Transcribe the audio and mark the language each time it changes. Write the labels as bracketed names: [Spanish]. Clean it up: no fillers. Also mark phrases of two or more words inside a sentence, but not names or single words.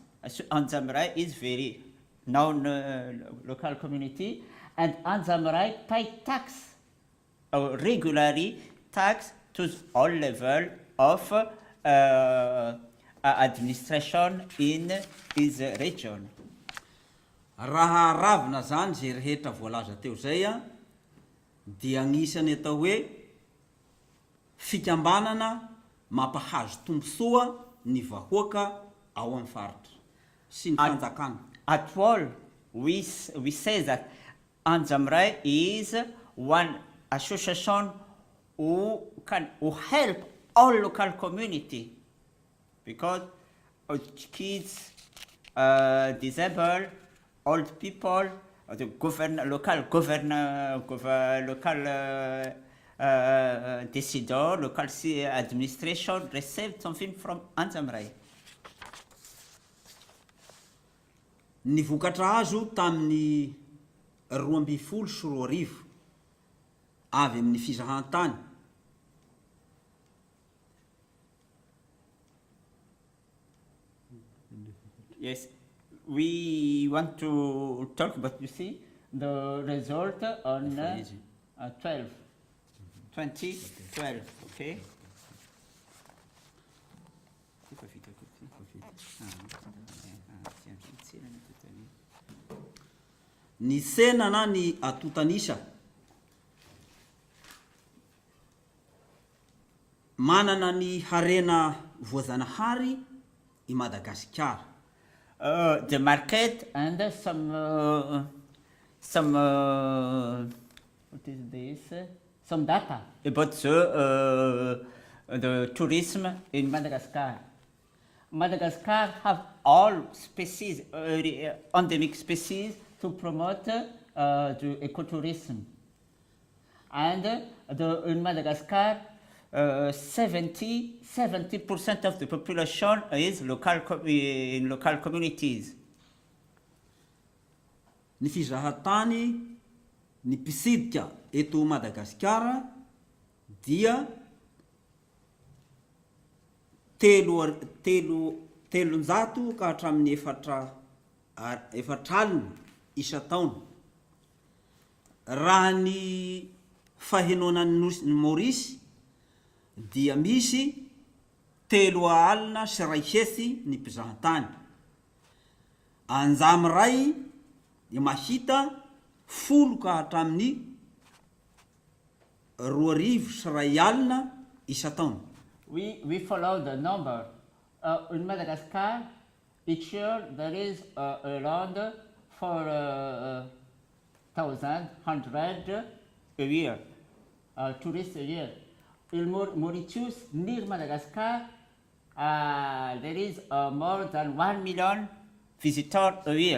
[English] Anja amiray is very known local community, and Anja amiray pay tax, regularly tax to all level of administration in his region. [Malagasy] Raha ravina zany zay rehetra voalaza teo zay dia agnisany atao hoe fikambanana mampahazo tombontsoa ny vahoaka ao amin'ny faritra sy ny fanjakana. [English] At all, we say that Anja amiray is one association who help all local community, because kids, disabled, old people, the local decidor, local administration received something from Anja amiray. [Malagasy] Ny vokatra azo tamin'ny 12 sy 20 avy amin'ny fizahantany. [English] Yes, we want to talk about, you see, the result on 2012, okay? [Malagasy] Ny tsena na ny atotanisa manana ny harena voajanahary I Madagasikara. [English] the market and some what is this? Some data about the tourism in Madagascar. Madagascar have all species, endemic species, to promote the ecotourism. And in Madagascar, 70% of the population is in local communities. [Malagasy] Ny fizahatany ny mpisidika eto Madagasikara dia telonjato ka hatramin'ny efatraliny isa-taona. Raha ny fahenoanan'ny Maurice dia misy 3.5 ny mpizahatany. Anjamy ray dia mahita 10 ka hatramin'ny 2.5 isa-taona. [English] We follow the number. In Madagascar, each year there is around 4,100 a year, tourists a year. In Mauritius, near Madagascar, there is more than 1 million visitors a year.